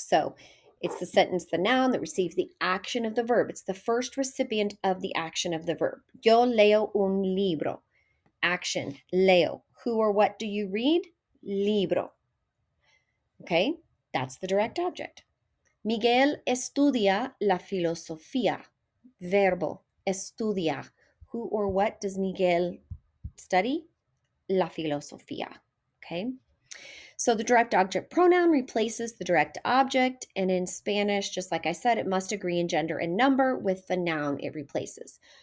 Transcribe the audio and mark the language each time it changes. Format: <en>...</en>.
<en>So it's the sentence, the noun that receives the action of the verb. It's the first recipient of the action of the verb.</en> <es>Yo leo un libro. Action, leo.</es> <en>Who or what do you read? Libro. Okay, that's the direct object.</en> <es>Miguel estudia la filosofía. Verbo, estudia.</es> <en>Who or what does Miguel study? La filosofía. Okay. So the direct object pronoun replaces the direct object, and in Spanish, just like I said, it must agree in gender and number with the noun it replaces.</en>